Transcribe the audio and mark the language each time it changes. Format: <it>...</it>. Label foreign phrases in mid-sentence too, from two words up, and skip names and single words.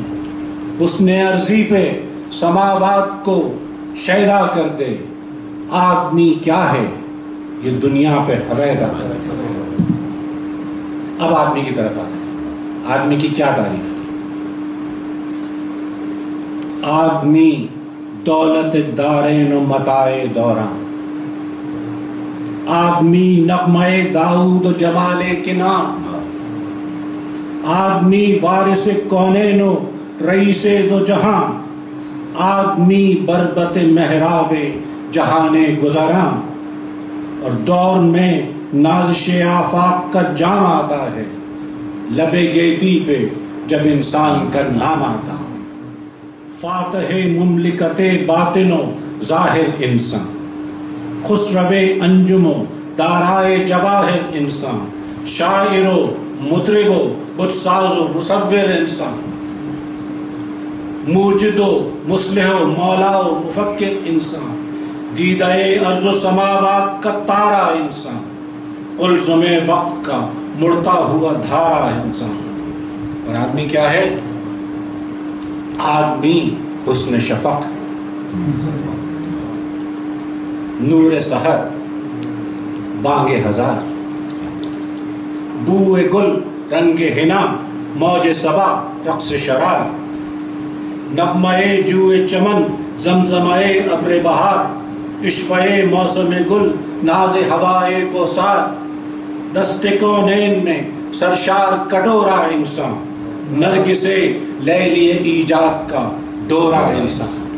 <ur>حسن عرضی پہ سماوات کو شیدا کر دے، آدمی کیا ہے یہ دنیا پہ حویدا کر دے. اب آدمی کی طرف آنا ہے. آدمی کی کیا تعریف؟ آدمی دولت دارین و متاع دوراں، آدمی نغمہ داؤد و جمال کنان، آدمی وارث کونین و رئیس دو جہاں، آدمی بربت محراب جہان گزراں. اور دور میں نازش آفاق کا جام آتا ہے، لب گیتی پہ جب انسان کا نام آتا. فاتح مملکت باطن و ظاہر انسان، خسرو انجم و دارائے جواہر انسان، شاعر و مطرب و بت ساز و مصور انسان، موجد و مصلح و مولا و مفکر انسان، دیدہ ارض و سماوات کا تارا انسان، قلزم وقت کا مڑتا ہوا دھارا انسان. اور آدمی کیا ہے؟ آدمی حسن شفق، نور سحر، بانگ ہزار، بوئے گل، رنگ حنا، موج صبا، رقص شرار، نغمہ جوئے چمن، زمزمہ ابر بہار، عشقے موسم گل، ناز ہوائے کوثار، دست کونین میں سرشار کٹورا انسان، نرگس لیلی ایجاد کا ڈورا انسان.</ur>